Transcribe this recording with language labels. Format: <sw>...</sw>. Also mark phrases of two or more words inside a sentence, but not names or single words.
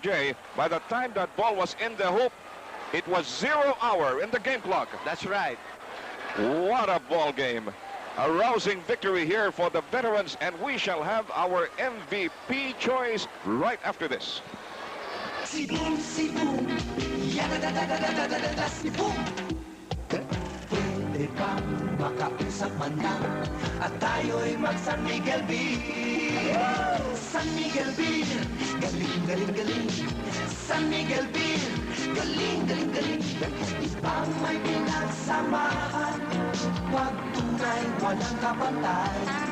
<en>J, by the time that ball was in the hoop, it was 0 hour in the game clock. That's right. What a ball game. A rousing victory here for the veterans, and we shall have our MVP choice right after this. Si boom, si boom. Ya da da da da da da da da si boom.</en> <tl>Pwede ibang makausap man lang, at tayo'y mag-San Miguel Beer. San Miguel Beer, galing, galing, galing. San Miguel Beer, galing, galing, galing. Ibang may pinagsamahan, wag tunay walang kapantay.</tl>